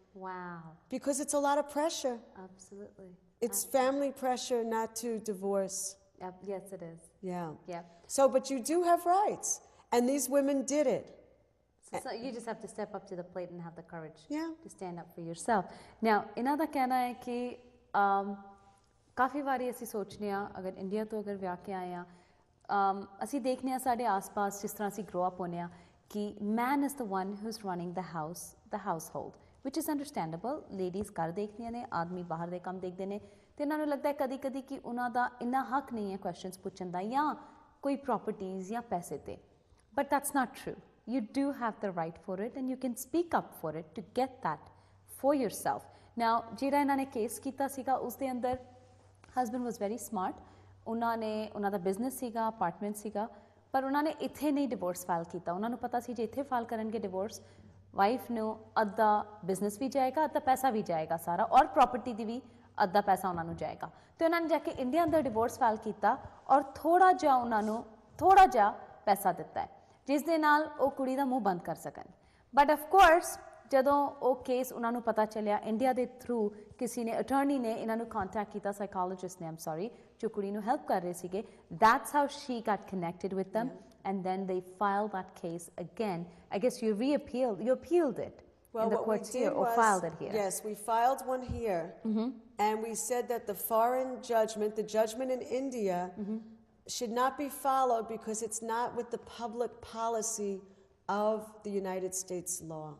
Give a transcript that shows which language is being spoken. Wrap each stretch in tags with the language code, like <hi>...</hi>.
<en>Wow. Because it's a lot of pressure. Absolutely. It's family pressure not to divorce. Yes, it is. Yeah. Yeah. So, but you do have rights. And these women did it. So you just have to step up to the plate and have the courage to stand up for yourself.</en> <pa>Now, ਇਹਨਾਂ ਦਾ ਕਹਿਣਾ ਹੈ ਕਿ ਕਾਫੀ ਵਾਰੀ ਅਸੀਂ ਸੋਚਨੇ ਆ ਅਗਰ India ਤੋਂ ਅਗਰ ਵਿਆਹ ਕੇ ਆਏ ਆ ਅਸੀਂ ਦੇਖਨੇ ਆ ਸਾਡੇ ਆਸ-ਪਾਸ ਜਿਸ ਤਰ੍ਹਾਂ ਅਸੀਂ ਗਰੋ ਅਪ ਹੋਨੇ ਆ ਕਿ</pa> <en>man is the one who's running the household, which is understandable.</en> <pa>Ladies ਘਰ ਦੇਖਦੀਆਂ ਨੇ, ਆਦਮੀ ਬਾਹਰ ਦੇ ਕੰਮ ਦੇਖਦੇ ਨੇ ਤੇ ਇਹਨਾਂ ਨੂੰ ਲੱਗਦਾ ਹੈ ਕਦੀ-ਕਦੀ ਕਿ ਉਹਨਾਂ ਦਾ ਇੰਨਾ ਹੱਕ ਨਹੀਂ ਹੈ ਕੁਐਸਚਨਸ ਪੁੱਛਣ ਦਾ ਜਾਂ ਕੋਈ ਪ੍ਰਾਪਰਟੀਜ਼ ਜਾਂ ਪੈਸੇ ਤੇ.</pa> <en>But that's not true. You do have the right for it and you can speak up for it to get that for yourself.</en> <pa>Now, ਜਿਹੜਾ ਇਹਨਾਂ ਨੇ ਕੇਸ ਕੀਤਾ ਸੀਗਾ ਉਸ ਦੇ ਅੰਦਰ</pa> <en>husband was very smart.</en> <pa>ਉਹਨਾਂ ਦਾ ਬਿਜ਼ਨਸ ਸੀਗਾ, ਅਪਾਰਟਮੈਂਟ ਸੀਗਾ, ਪਰ ਉਹਨਾਂ ਨੇ ਇੱਥੇ ਨਹੀਂ ਡਿਵੋਰਸ ਫਾਈਲ ਕੀਤਾ. ਉਹਨਾਂ ਨੂੰ ਪਤਾ ਸੀ ਜੇ ਇੱਥੇ ਫਾਈਲ ਕਰਨਗੇ ਡਿਵੋਰਸ, ਵਾਈਫ ਨੂੰ ਅੱਧਾ ਬਿਜ਼ਨਸ ਵੀ ਜਾਏਗਾ, ਅੱਧਾ ਪੈਸਾ ਵੀ ਜਾਏਗਾ ਸਾਰਾ, ਔਰ ਪ੍ਰਾਪਰਟੀ ਦੀ ਵੀ ਅੱਧਾ ਪੈਸਾ ਉਹਨਾਂ ਨੂੰ ਜਾਏਗਾ. ਤੇ ਉਹਨਾਂ ਨੇ ਜਾ ਕੇ ਇੰਡੀਆ ਅੰਦਰ ਡਿਵੋਰਸ ਫਾਈਲ ਕੀਤਾ ਔਰ ਥੋੜਾ ਜਿਹਾ ਉਹਨਾਂ ਨੂੰ ਥੋੜਾ ਜਿਹਾ ਪੈਸਾ ਦਿੱਤਾ ਹੈ ਜਿਸ ਦੇ ਨਾਲ ਉਹ ਕੁੜੀ ਦਾ ਮੂੰਹ ਬੰਦ ਕਰ ਸਕਣ.</pa> <en>but of course</en> <pa>ਜਦੋਂ ਉਹ ਕੇਸ ਉਹਨਾਂ ਨੂੰ ਪਤਾ ਚੱਲਿਆ ਇੰਡੀਆ ਦੇ ਥਰੂ ਕਿਸੇ ਨੇ ਅਟਰਨੀ ਨੇ ਇਹਨਾਂ ਨੂੰ ਕੰਟੈਕਟ ਕੀਤਾ, ਸਾਈਕੋਲੋਜਿਸਟ ਨੇ, ਆਮ ਸੌਰੀ, ਜੋ ਕੁੜੀ ਨੂੰ ਹੈਲਪ ਕਰ ਰਹੇ ਸੀਗੇ.</pa> <en>That's how she got connected with them and then they filed that case again. I guess you appealed it in the courts here or filed it here. Yes, we filed one here and we said that the foreign judgment, the judgment in India, should not be followed because it's not with the public policy of the United States law.</en>